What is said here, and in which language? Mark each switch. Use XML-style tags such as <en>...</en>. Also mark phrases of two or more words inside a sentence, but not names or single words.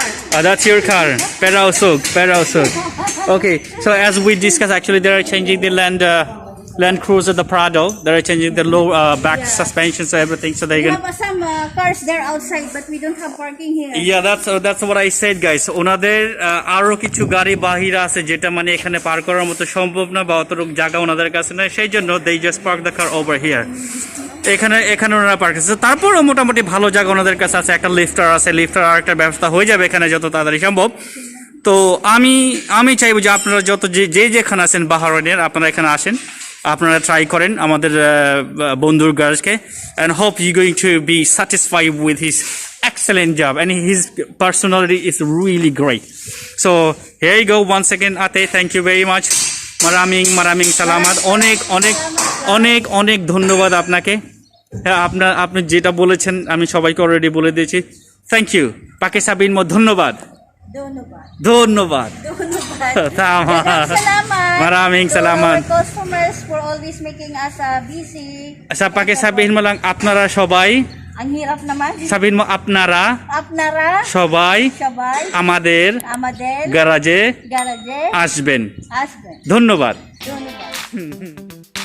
<en>That's your car. Perao Sug. Okay. So as we discussed, actually they are changing the Land Cruiser, the Prado. They are changing the low back suspension, so everything, so they We can. have some cars there outside, but we don't have parking here. Yeah, that's what I said, guys.</en> <bn>ওনাদের আরো কিছু গাড়ি বাহিরে আছে যেটা মানে এখানে পার্ক করার মতো সম্ভব না বা অতটুকু জায়গা ওনাদের কাছে নেই, সেই জন্য</bn> <en>they just park the car over here.</en> <bn>এখানে ওনারা পার্ক আছে, তারপরও মোটামুটি ভালো জায়গা ওনাদের কাছে আছে। একটা লিফটার আছে, লিফটার আর একটা ব্যবস্থা হয়ে যাবে এখানে যত তাড়াতাড়ি সম্ভব। তো আমি চাইবো যে আপনারা যত যেখানে আছেন বাহরাইনের, আপনারা এখানে আসেন, আপনারা ট্রাই করেন আমাদের বন্ধুর গ্যারেজকে,</bn> <en>and hope you going to be satisfied with his excellent job, and his personality is really great. So here you go once again, Ate, thank you very much.</en> <tl>Maraming salamat.</tl> <bn>অনেক ধন্যবাদ আপনাকে। হ্যাঁ, আপনি যেটা বলেছেন আমি সবাইকে অলরেডি বলে দিয়েছি।</bn> <en>thank you.</en> <bn>পাকে সাবিন ধন্যবাদ। Dhonobad.</bn> <tl>Tama. Maraming salamat.</tl> <en>To our customers for always making us busy.</en> <tl>Sa pakisabihin mo lang,</tl> <bn>আপনারা সবাই,</bn> <tl>Ang hirap naman. sabihin mo</tl> <bn>আপনারা সবাই Shabay, আমাদের Amaden, গ্যারাজে Garage, আসবেন। Husband. ধন্যবাদ। Dhonobad.</bn>